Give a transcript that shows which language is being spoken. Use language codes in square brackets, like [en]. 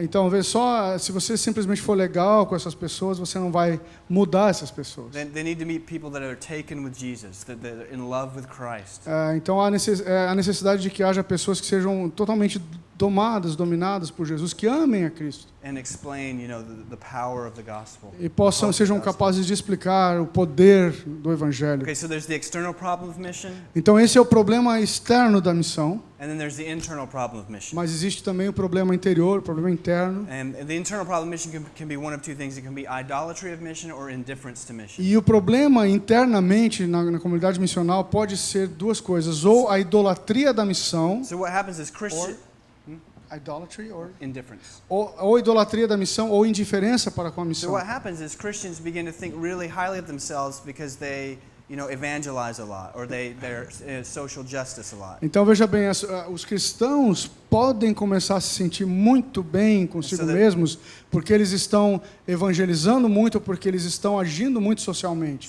[pt] Então, vê só, se você simplesmente for legal com essas pessoas, você não vai mudar essas pessoas. [en] They need to meet people that are taken with Jesus, that are in love with Christ. [pt] Então, há a necessidade de que haja pessoas que sejam totalmente dominadas por Jesus, que amem a Cristo. [en] And explain, the power of the gospel. [pt] E sejam capazes de explicar o poder do Evangelho. [en] Okay, so there's the external problem of mission, [pt] Então, esse é o problema externo da missão, [en] and then there's the internal problem of mission. [pt] mas existe também o problema interior, o problema interno. [en] And the internal problem of mission can be one of two things. It can be idolatry of mission or indifference to mission. [pt] E o problema internamente na comunidade missional pode ser duas coisas, ou a idolatria da missão, [en] So what happens is idolatry or indifference. [pt] ou idolatria da missão ou indiferença para com a [en] So [pt] missão. [en] what happens is Christians begin to think really highly of themselves because they, evangelize a lot or they're social justice a lot. [pt] Então veja bem, os cristãos podem começar a se sentir muito bem consigo mesmos porque eles estão evangelizando muito, porque eles estão agindo muito socialmente.